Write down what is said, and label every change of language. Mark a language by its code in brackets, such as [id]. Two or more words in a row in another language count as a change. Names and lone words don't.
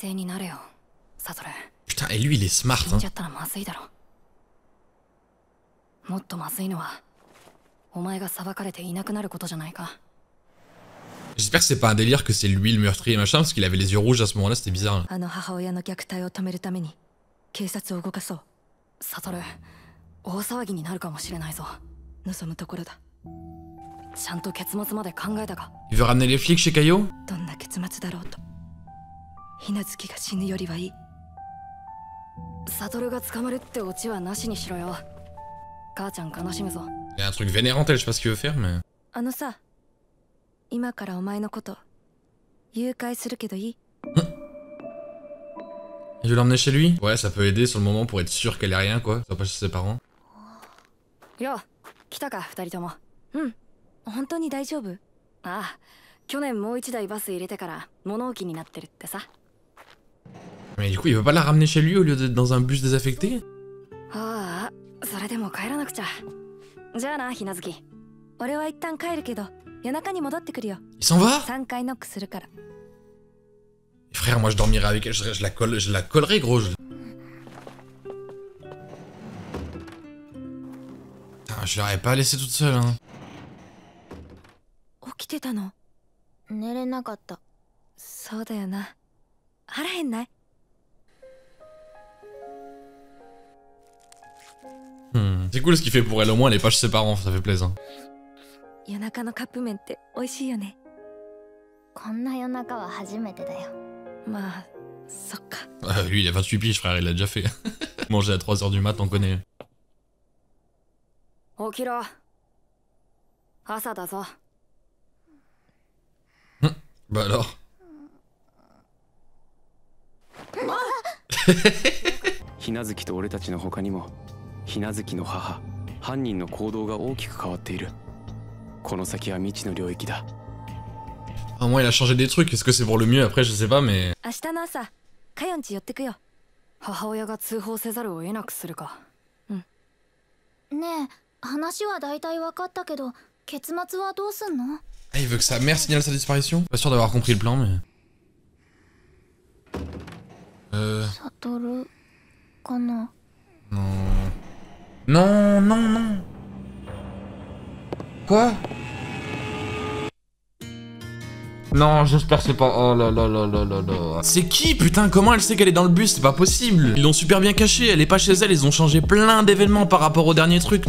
[fr] Putain, et lui il est smart hein. [ja] もっとまずいのはお前が裁かれていなくなることじゃないか。 [fr] J'espère que c'est pas un délire que c'est lui le meurtrier machin parce qu'il avait les yeux rouges à ce moment-là, c'était bizarre. [ja] あの母親の虐待を止めるために警察を動かそう。サトル、大騒ぎになるかもしれないぞ。望むところだ。ちゃんと結末まで考えたか。 [fr] Il veut ramener les flics chez Caillot? [ja] どんな結末だろうと、ひなずきが死ぬよりはいい。サトルが捕まるってオチはなしにしろよ。母ちゃん悲しむぞ。 [fr] Il y a un truc vénérant, elle, je sais pas ce qu'il veut faire, mais... [ja] あのさ、今からお前のこと誘拐するけどいい？ [fr] Il veut l'emmener chez lui? Ouais, ça peut aider sur le moment pour être sûr qu'elle ait rien, quoi. Ça va pas chez ses parents. [ja] よ、来たか二人とも。うん、本当に大丈夫？ああ、去年もう一台バス入れてから物置になってるってさ。 [fr] Mais du coup, il veut pas la ramener chez lui au lieu d'être dans un bus désaffecté? [ja] ああ、それでも帰らなくちゃ。じゃあな、ひなずき。俺は一旦帰るけど、夜中に戻ってくるよ。 [fr] Il s'en va? [ja] 3 回ノックするから。 [fr] Frère, moi je dormirais avec elle, je la collerais, gros. Putain, je l'aurais pas laissée toute seule, hein. [ja] 起きてたの？寝れなかった。そうだよな。腹へんない？ [fr] C'est cool ce qu'il fait pour elle, au moins elle est pas chez ses parents, ça fait plaisir. [ja] 夜中のカップ麺って美味しいよね。こんな夜中は初めてだよ。まあ、そっか。 [fr] Lui il a 28 piges, frère, il l'a déjà fait. Manger à 3h du mat, on connaît. [ja] 起きろ。朝だぞ。 [fr] Bah alors. [ja] ひなずきと俺たちの他にもひなずきの母犯人の行動が大きく変わっている。この先は未知の領域だ。 [fr] Au moins il a changé des trucs, est-ce que c'est pour le mieux après, je sais pas, mais... [ja] 明日の朝、カヨンち寄ってくよ。母親が通報せざるを得なくするか。うん。ねえ、話は大体分かったけど、結末はどうすんの？ [fr] Ah, il veut que sa mère signale sa disparition? Pas sûr d'avoir compris le plan, mais... [ja] サトルかな。 [fr] Non... Non, non, non... Quoi? Non, j'espère que c'est pas... Oh là là là là là là... C'est qui, putain? Comment elle sait qu'elle est dans le bus? C'est pas possible. Ils l'ont super bien cachée, elle est pas chez elle, ils ont changé plein d'événements par rapport au dernier truc.